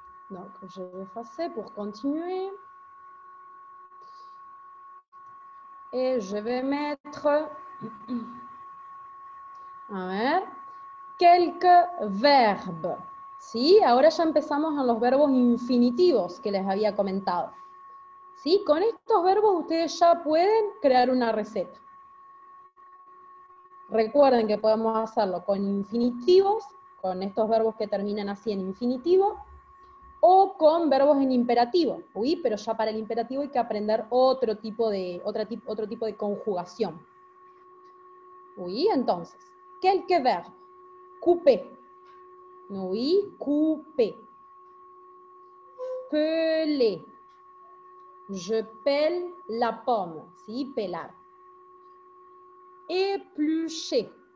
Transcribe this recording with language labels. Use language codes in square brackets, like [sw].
[fr] Donc, je vais effacer pour continuer. Et je vais mettre, [es] a ver, [fr] quelques verbes. [es] ¿Sí? Ahora ya empezamos en los verbos infinitivos que les había comentado. ¿Sí? Con estos verbos ustedes ya pueden crear una receta. Recuerden que podemos hacerlo con infinitivos, con estos verbos que terminan así en infinitivo, o con verbos en imperativo. ¿Sí? Pero ya para el imperativo hay que aprender otro tipo de conjugación. ¿Sí? Entonces, [fr] quelques verbes. Couper. Oui, couper. Peler. Je pèle la pomme. [es] ¿Sí? Pelar. [fr] Éplucher.